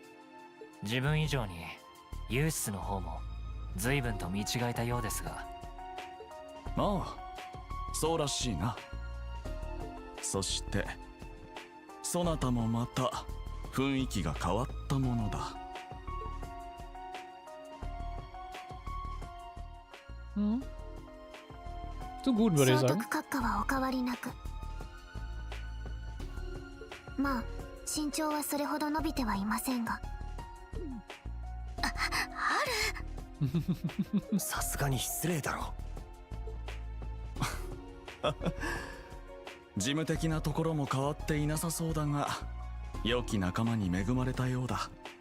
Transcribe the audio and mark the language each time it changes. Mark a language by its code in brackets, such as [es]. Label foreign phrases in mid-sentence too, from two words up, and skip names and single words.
[ja] 自分以上にユースの方も随分と見違えたようですが。ああ、そうらしいな。そしてそなたもまた雰囲気が変わったものだ。 [de] Zu gut, würde ich [ja] 総 [de] sagen. [ja] 督閣下はお変わりなく。まあ身長はそれほど伸びてはいませんが。さすがに失礼だろ。事務的なところも変わっていなさそうだが、良き仲間に恵まれたようだ。